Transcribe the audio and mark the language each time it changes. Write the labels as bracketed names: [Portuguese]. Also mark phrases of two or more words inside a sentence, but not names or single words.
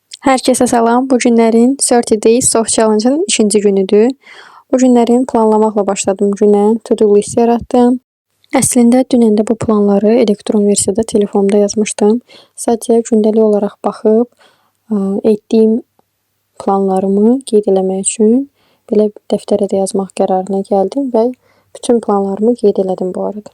[Azerbaijani] Hər kəsə salam. Bu günlərin 30 Days Soft Challenge-ın 2-ci günüdür. Bu günlərin planlamaqla başladım günə. [English] To-do list [Azerbaijani] yaratdım. Əslində dünən də bu planları elektron versiyada telefonumda yazmışdım. Sadəcə gündəlik olaraq baxıb etdiyim planlarımı qeyd eləmək üçün belə dəftərə də yazmaq qərarına gəldim və bütün planlarımı qeyd elədim bu arada.